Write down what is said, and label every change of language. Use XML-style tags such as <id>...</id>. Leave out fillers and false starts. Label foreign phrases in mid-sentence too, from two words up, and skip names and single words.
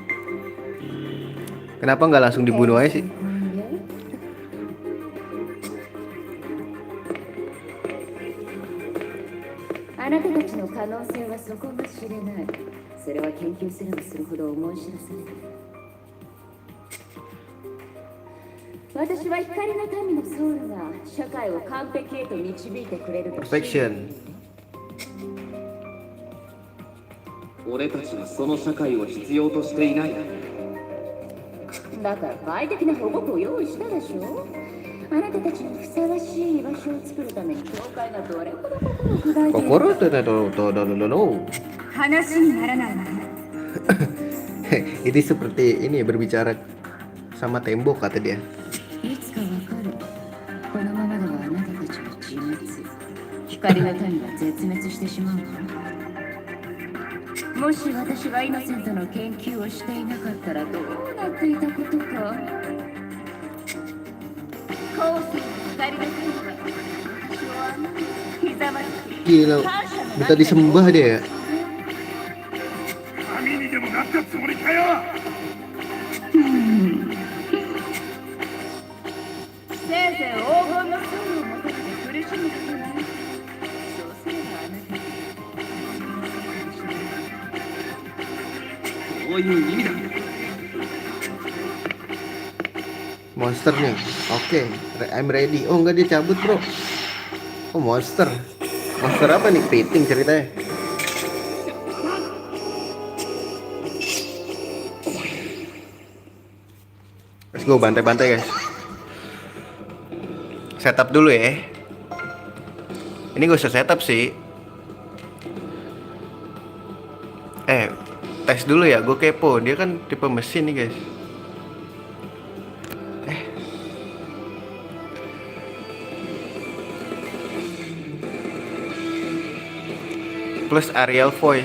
<id>Kenapa nggak langsung dibunuh aja sih?</id> <ja>あなたたちの可能性はそこかしれない。それは研究すればするほど思い知らされる。私は光の民のソウルが社会を完璧へと導いてくれると信じている。 Perfection. 俺たちはその社会を必要としていない。だから快適な保護区を用意したでしょ。あなたたちにふさわしい居場所を作るために教会がどれほど心を砕いているか。</ja> <id>Kokoro tuh.</id> <ja>話にならないわね。</ja> <id>Ini seperti ini berbicara sama tembok kata dia.</id> <ja>いつかわかる。このままではあなたたちは自滅。光の民は絶滅してしまうわ。もし私がイノセントの研究をしていなかったらどうなっていたことか。後世の光の民は私をあのひざまずき</ja> <id>Gila, minta disembah dia.</id> <ja>神にでもなったつもりかよ。せいぜい黄金のソウルを求めて苦しむことない。そうすればあなたにそういう意味だ。</ja> <id>Monster nih. Oke,</id> <en>I'm ready.</en> <id>Oh enggak, dia cabut bro. Oh monster. Monster apa nih? Kepiting ceritanya.</id> <en>Let's go,</en> <id>bantai-bantai guys. Setup dulu ya. Ini gak usah setup sih. Tes dulu ya, gue kepo. Dia kan tipe mesin nih guys. Plus Arial Voice.</id>